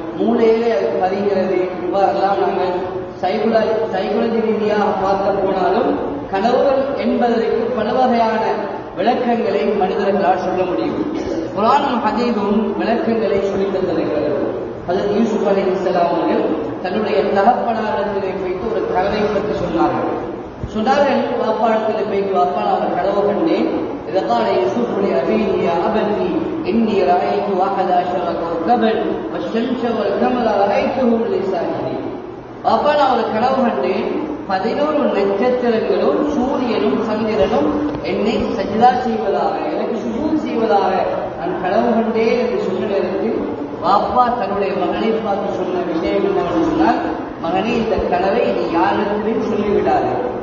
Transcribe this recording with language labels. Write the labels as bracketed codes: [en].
[ta] மூளையிலே அது பதிகிறது. இவ்வாறெல்லாம் நாங்கள் சைக்காலஜி ரீதியாக பார்க்க போனாலும் கனவுகள் என்பதற்கு பல வகையான விளக்கங்களை மனிதர்களால் சொல்ல முடியும். குர்ஆனும் ஹதீஸும் விளக்கங்களை சொல்லித் தந்திருக்கிறது. ஹஜ்ரத் யூசுப் அலைஹிஸ்ஸலாம் அவர்கள் தன்னுடைய தகப்பனாரிடத்திலே போய்த்து ஒரு கனவை பற்றி சொன்னார்கள். வாப்பாடத்தில் போய்த்து, வாப்பா நான் கனவு கண்டேன். [ar] إذا قال يوسف لأبيه يا أبتي إني رأيت 11 كوكبا والشمس والقمر رأيتهم لي ساجدين. [ta] வாப்பா நான் ஒரு கனவு கண்டேன், 11 நட்சத்திரங்களும் சூரியனும் சந்திரனும் என்னை சஜ்தா செய்வதாக, எனக்கு சுஜூத் செய்வதாக நான் கனவு கண்டேன் என்று சொன்ன நேரத்தில் வாப்பா தன்னுடைய மகனை பார்த்து சொன்ன விஷயம் என்னவென்று சொன்னால், மகனே இந்த கனவை நீ யாரிடத்திலும் சொல்லிவிடாது.